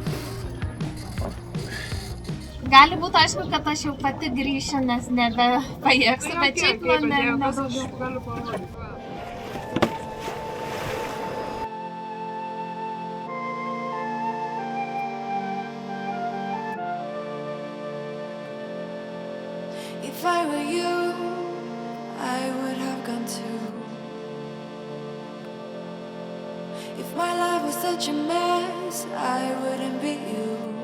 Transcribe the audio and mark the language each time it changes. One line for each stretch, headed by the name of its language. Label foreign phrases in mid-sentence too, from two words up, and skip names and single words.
Lithuanian: Gali būti aišku, kad aš jau pati grįšiu, nes nebepajėgsiu, bet šiaip man nedaugiau.
English: If I were you, I would have gone too. If my life was such a mess, I wouldn't be you.